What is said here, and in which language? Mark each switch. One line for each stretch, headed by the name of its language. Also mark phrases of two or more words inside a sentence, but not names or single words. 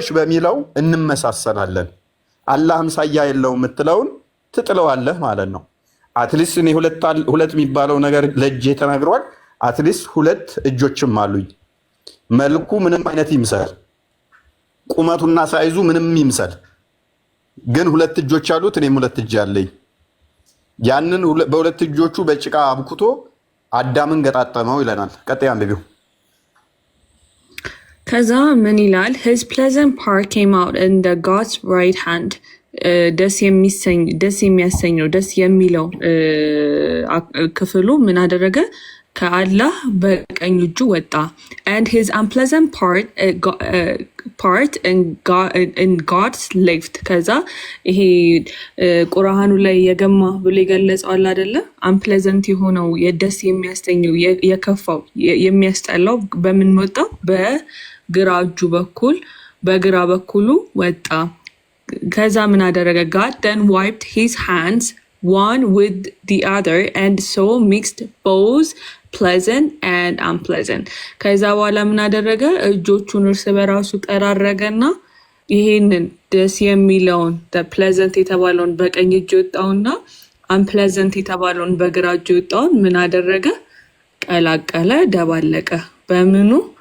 Amharic: በሚለው እንመሳሰላለን። አላህ አምሳያ የለው የምትለውን ትጥለዋለህ ማለት ነው። አትሊስት እኔ ሁለት የሚባለው ነገር ለእጄ ተናግሯል። አትሊስት ሁለት እጆችም አሉኝ። መልኩ ምንም አይነት ይምሰል፣ ቁመቱና ሳይዙ ምንም ይምሰል፣ ግን ሁለት እጆች አሉት። እኔም ሁለት እጅ አለኝ። ያንን በሁለት እጆቹ በጭቃ አብኩቶ አዳምን ገጣጠመው ይለናል። ቀጣይ አንብቢው። ከዛ ምን ይላል?
English: his pleasant part came out in the God's right hand
Amharic: ደስ የሚያሰኘው ደስ የሚለው ክፍሉ ምን አደረገ? ከአላህ በቀኝ እጁ ወጣ።
English: and his unpleasant part in God's left
Amharic: ከዛ ይሄ ቁርአኑ ላይ የገማ ብሎ ይገለጸዋል አይደለ? unpleasant የሆነው የደስ የሚያሰኘው የከፋው የሚያስጠላው በምን ወጣ? በግራ እጁ በኩል በግራ በኩሉ ወጣ። ከዛ ምን አደረገ?
English: God then wiped his hands one with the other and so mixed both pleasant and unpleasant
Amharic: ከዛ በኋላ ምን አደረገ? እጆቹን እርስ በራሱ ጠራረገና ይሄንን ደስ የሚለውን pleasant የተባለውን በቀኝ እጅ ወጣውና unpleasant የተባለውን በግራ እጅ ወጣውን ምን አደረገ? ቀላቀለ፣ ደባለቀ። በምኑ?